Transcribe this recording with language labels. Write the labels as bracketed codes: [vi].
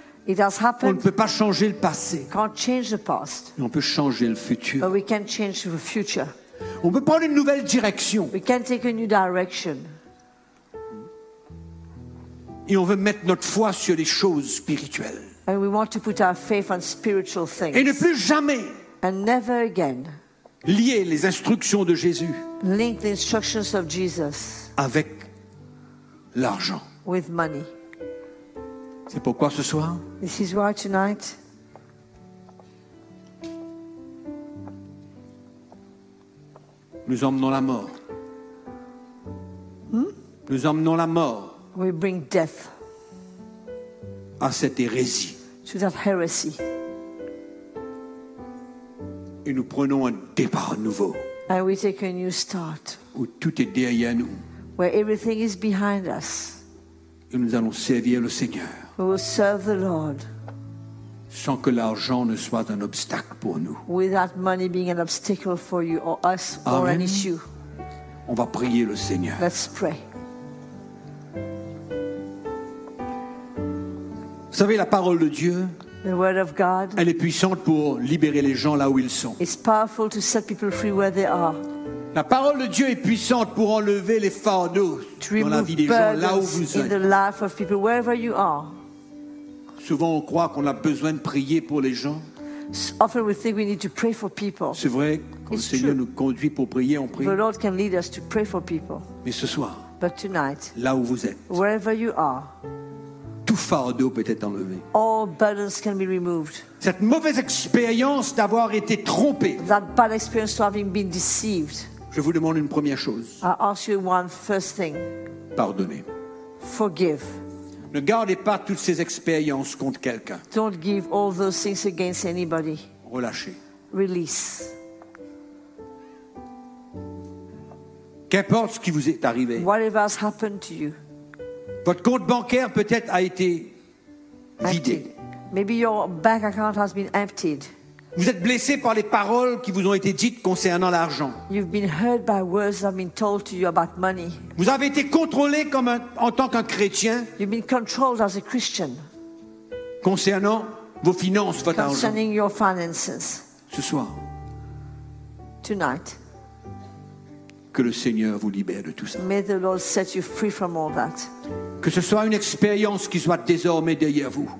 [en] It has happened. [fr] On ne peut pas changer le passé. [en] Can't change the past. [fr] On peut changer le futur. [en] But we can change the future. [fr] On peut prendre une nouvelle direction. [en] We can take a new direction. [fr] Et on veut mettre notre foi sur les choses spirituelles. [en] And we want to put our faith on spiritual things. [fr] Et ne plus jamais. [en] And never again. [fr] Lier les instructions de Jésus. [en] Link the instructions of Jesus [fr] avec l'argent. [en] With money. [fr] C'est pourquoi ce soir. [en] This is why tonight. [fr] Nous emmenons la mort. Hmm? Nous emmenons la mort. [en] We bring death. [fr] À cette hérésie. [en] To that heresy. [fr] Et nous prenons un départ nouveau. [en] And we take a new start. [fr] Où tout est derrière nous. [en] Where everything is behind us. [fr] Et nous allons servir le Seigneur. [en] We will serve the Lord. [fr] Sans que l'argent ne soit un obstacle pour nous. [en] Without money being an obstacle for you or us. Amen. Or an issue. [fr] On va prier le Seigneur. [en] Let's pray. [fr] Vous savez, la parole de Dieu, [en] the word of God, [fr] elle est puissante pour libérer les gens là où ils sont. [en] It's powerful to set people free where they are. [fr] La parole de Dieu est puissante pour enlever les fardeaux dans la vie des gens là où vous êtes. [en] In the life of people, wherever you are. [fr] Souvent, on croit qu'on a besoin de prier pour les gens. [en] Often we think we need to pray for people. [fr] C'est vrai, quand [en] it's [fr] le Seigneur [en] true. [fr] Nous conduit pour prier, on prie. [en] The Lord can lead us to pray for people. [fr] Mais ce soir, [en] but tonight, [fr] là où vous êtes, [en] wherever you are, [fr] tout fardeau peut être enlevé. [en] All burdens can be removed. [fr] Cette mauvaise expérience d'avoir été trompé. [en] That bad experience of having been deceived. [fr] Je vous demande une première chose. [en] I ask you one first thing. [fr] Pardonnez. [en] Forgive. [fr] Ne gardez pas toutes ces expériences contre quelqu'un. [en] Don't give all those things against anybody. [fr] Relâchez. [en] Release. [fr] Qu'importe ce qui vous est arrivé. [en] Whatever has happened to you. [fr] Votre compte bancaire peut-être a été vidé. [en] Maybe your bank account has been emptied. [fr] Vous êtes blessé par les paroles qui vous ont été dites concernant l'argent. [en] You've been hurt by words that have been told to you about money. [fr] Vous avez été contrôlé comme en tant qu'un chrétien. [en] You've been controlled as a Christian. [fr] Concernant vos finances, votre [en] concerning [fr] argent. [en] Concerning your finances. [fr] Ce soir. [en] Tonight. [fr] Que le Seigneur vous libère de tout ça. [en] May the Lord set you free from all that. [fr] Que ce soit une expérience qui soit désormais derrière vous.